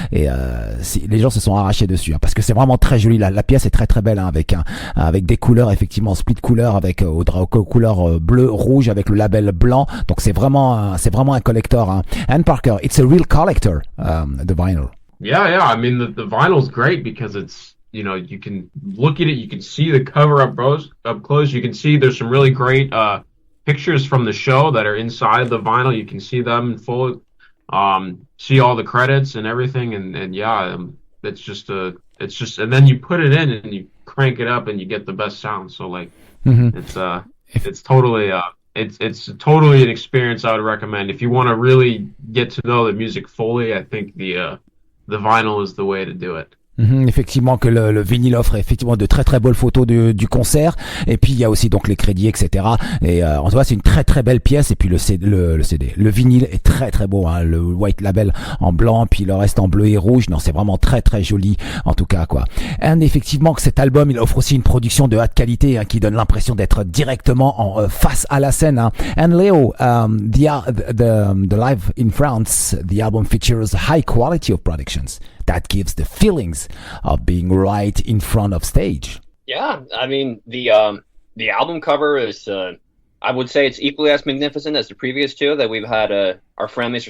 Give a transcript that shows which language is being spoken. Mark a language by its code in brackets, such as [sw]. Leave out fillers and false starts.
[fr] Et les gens se sont arrachés dessus, parce que c'est vraiment très joli. La pièce est très très belle, avec des couleurs, effectivement, split couleurs avec aux couleurs bleu, rouge avec le label blanc. Donc c'est vraiment un collector. [en] And Parker, it's a real collector, the vinyl. Yeah. I mean, the vinyl's great because it's, you can look at it, you can see the cover up close. You can see there's some really great pictures from the show that are inside the vinyl. You can see them in full, see all the credits and everything. And yeah, it's just, and then you put it in and you crank it up and you get the best sound. So like, it's totally it's totally an experience I would recommend. If you want to really get to know the music fully, I think the vinyl is the way to do it. [fr] Effectivement, que le vinyle offre effectivement de très très belles photos du concert, et puis il y a aussi donc les crédits, etc. Et en tout cas c'est une très très belle pièce. Et puis le vinyle est très très beau, le white label en blanc, puis le reste en bleu et rouge. Non, c'est vraiment très très joli en tout cas, quoi. Et effectivement que cet album il offre aussi une production de haute qualité, qui donne l'impression d'être directement en face à la scène. [en] And Leo, the live in France, the album features high quality of productions that gives the feelings of being right in front of stage. Yeah, I mean the album cover is I would say it's equally as magnificent as the previous two that we've had our friend Mr.